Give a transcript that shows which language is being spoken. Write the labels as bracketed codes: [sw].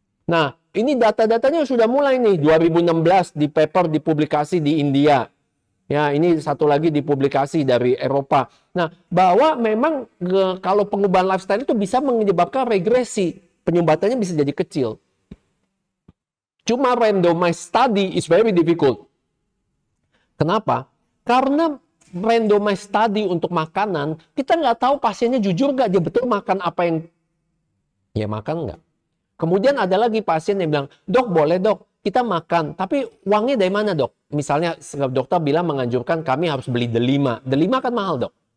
[id] Nah, ini data-datanya sudah mulai nih, 2016 di paper dipublikasi di India. Ya, ini satu lagi dipublikasi dari Eropa. Nah, bahwa memang kalau pengubahan lifestyle itu bisa menyebabkan regresi. Penyumbatannya bisa jadi kecil. [en] Cuma randomized study is very difficult. [id] Kenapa? Karena randomized study untuk makanan, kita nggak tahu pasiennya jujur nggak, dia betul makan apa yang dia makan nggak. Kemudian ada lagi pasien yang bilang, dok boleh dok, kita makan, tapi uangnya dari mana dok? Misalnya dokter bilang menganjurkan kami harus beli D5. D5 kan mahal dok.